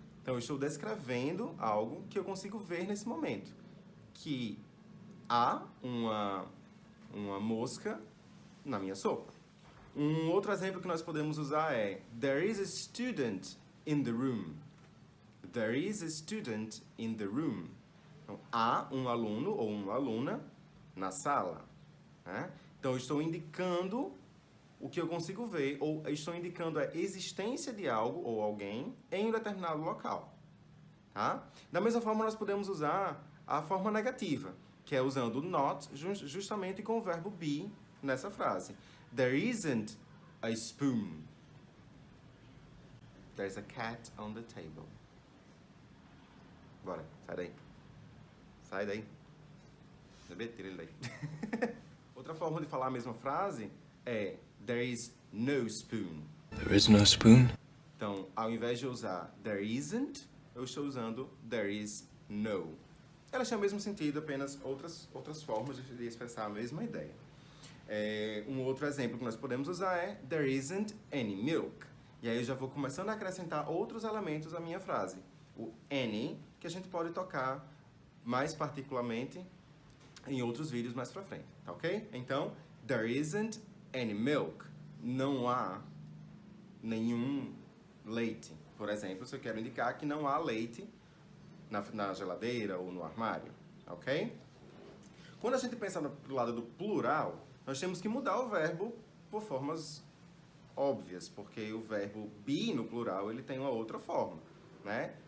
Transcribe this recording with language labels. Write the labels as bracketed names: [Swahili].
[Portuguese] Então, eu estou descrevendo algo que eu consigo ver nesse momento. Que há uma mosca na minha sopa. Um outro exemplo que nós podemos usar é [English] there is a student in the room. There is a student in the room. [Portuguese] Então, há um aluno ou uma aluna na sala. Né? Então, eu estou indicando o que eu consigo ver, ou estou indicando a existência de algo ou alguém em um determinado local. Tá? Da mesma forma, nós podemos usar a forma negativa, que é usando not justamente com o verbo be nessa frase. [English] There isn't a spoon. There's a cat on the table. [Portuguese] Bora, sai daí. Sai daí. Bebê, tira ele daí. Outra forma de falar a mesma frase é [English] there is no spoon. There is no spoon? [Portuguese] Então, ao invés de usar [English] there isn't, [Portuguese] eu estou usando [English] there is no. [Portuguese] Elas têm o mesmo sentido, apenas outras formas de expressar a mesma ideia. Um outro exemplo que nós podemos usar é [English] there isn't any milk. [Portuguese] E aí eu já vou começando a acrescentar outros elementos à minha frase. O any, que a gente pode tocar mais particularmente em outros vídeos mais pra frente, tá ok? Então, [English] there isn't any milk. [Portuguese] Não há nenhum leite. Por exemplo, se eu quero indicar que não há leite na geladeira ou no armário, ok? Quando a gente pensa do lado do plural, nós temos que mudar o verbo por formas óbvias, porque o verbo be no plural, ele tem uma outra forma, né?